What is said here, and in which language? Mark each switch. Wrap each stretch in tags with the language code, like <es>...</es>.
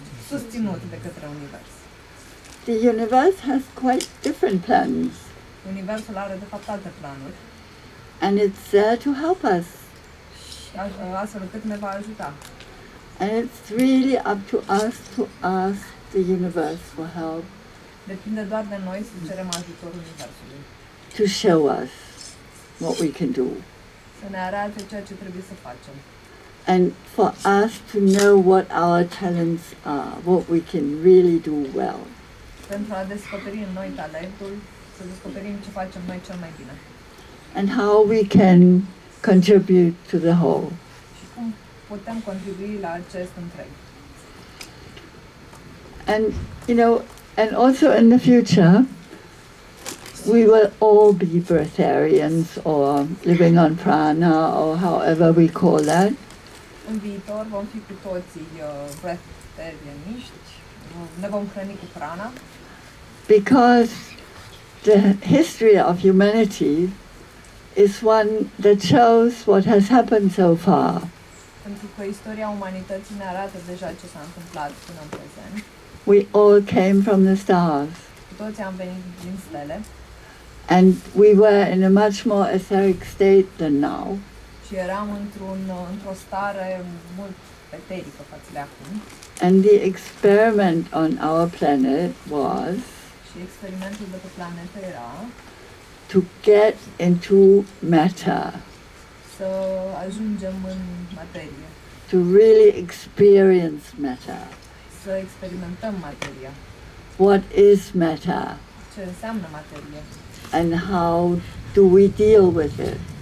<ro>susținut de către univers.</ro> <en>The universe has quite different plans,</en> <ro>Universul are de fapt alte planuri</ro> <en>and it's there to help us.</en> <ro>și astfel încât ne va ajuta.</ro> <en>And it's really up to us to ask the universe for help,</en> <ro>Depinde doar de noi să cerem ajutorul universului.</ro> <en>to show us what we can do,</en> <ro>Să ne arate ceea ce trebuie să facem.</ro> <en>and for us to know what our talents are, what we can really do well.</en> <ro>Pentru a descoperi în noi talentul, să descoperim ce facem noi cel mai bine.</ro> <en>And how we can contribute to the whole.</en> <ro>Și cum putem contribui la acest întreg.</ro> <en>And, and also in the future, we will all be breatharians or living on prana or however we call that.</en> <ro>În viitor vom fi cu toții breatharianiști, ne vom hrăni cu prana,</ro> <en>Because the history of humanity is one that shows what has happened so far.</en> <ro>pentru că istoria umanității ne arată deja ce s-a întâmplat până în prezent.</ro> <en>We all came from the stars,</en> <ro>Cu toții am venit din stele</ro> <en>and we were in a much more etheric state than now.</en> <ro>și eram într-o stare mult eterică față de acum.</ro> <en>And the experiment on our planet was</en> <ro>Și experimentul de pe planetă era</ro> <en>to get into matter,</en> <ro>să ajungem în materie,</ro> <en>to really experience matter.</en> <ro>să experimentăm materia,</ro> <en>What is matter,</en> <ro>ce înseamnă materie</ro> <en>and how do we deal with it?</en>